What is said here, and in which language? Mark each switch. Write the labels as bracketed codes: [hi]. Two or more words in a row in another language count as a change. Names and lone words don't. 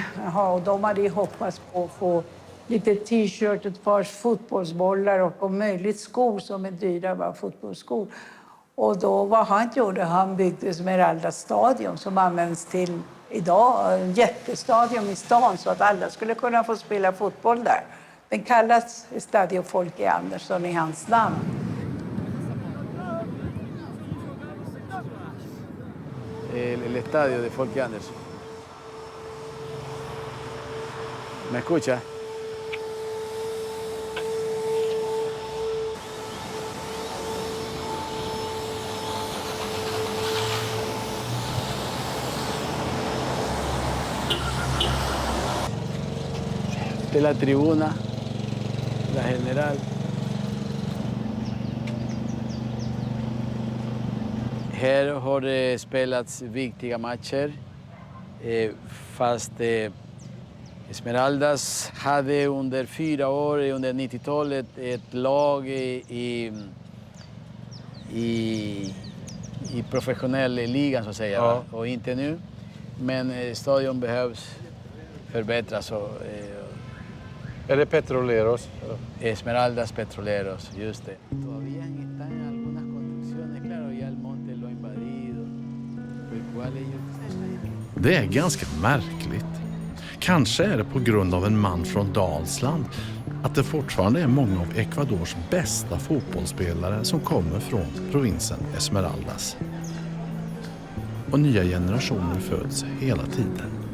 [sv] Jaha, och de hade ju hoppats på att få lite t-shirt, ett par fotbollsbollar och om möjligt skor som är dyra, var fotbollsskor. Och då vad han gjorde, han byggde Esmeraldas stadion som används till idag, en jättestadion i stan så att alla skulle kunna få spela fotboll där. Den kallas Estadio Folke Anderson i hans namn. [es] El estadio de Folke Anderson. ¿Me escucha? De la tribuna, la general. [sv] Här har det spelats viktiga matcher, fast Esmeraldas hade under 4 år, under 90-talet, ett lag i professionell ligan så att säga, ja. Och inte nu. Men stadion behövs förbättras. Är det Petroleros? Esmeraldas Petroleros, just det. [es] Todavía están en algunas construcciones, claro, ya el monte lo ha invadido, por cual ellos... [sv] Det är ganska märkligt. Kanske är det på grund av en man från Dalsland att det fortfarande är många av Ecuadors bästa fotbollsspelare som kommer från provinsen Esmeraldas. Och nya generationer föds hela tiden.